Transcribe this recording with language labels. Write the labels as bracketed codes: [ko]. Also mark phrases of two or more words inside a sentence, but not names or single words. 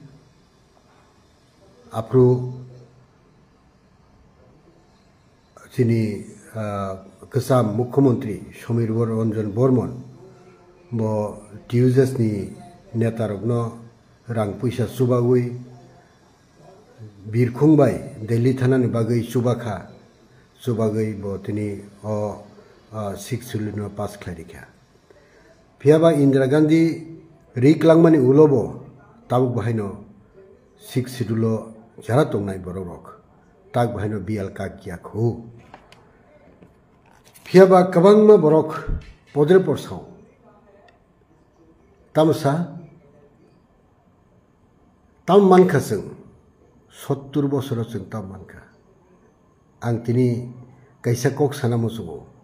[brx] आफ्रु सिनि गोसाम मुख्यमंत्री समीर रंजन बर्मन बो टिउजेसनि नेतारकनो रां पैसा सुबागुई बिरखुंबाय दिल्ली थानानि बागै सुबाखा सुबागै बो तिनि अ [en] 6th schedule [brx] पास खालायरिखा फियाबा इंदिरा गांधी रिक्लांमानि उलोबो ताबुक बाहायनो [en] 6th schedule [brx] जरा तंनाय बरक ताक बाहायनो बियाल काकियाखौ फियाबा कबांमा बरक पदरे परसाव तामसा ताम मानखा जों 70 बोसोराव जों ताम मानखा आं तिनि कैसा कक साना मोसुगो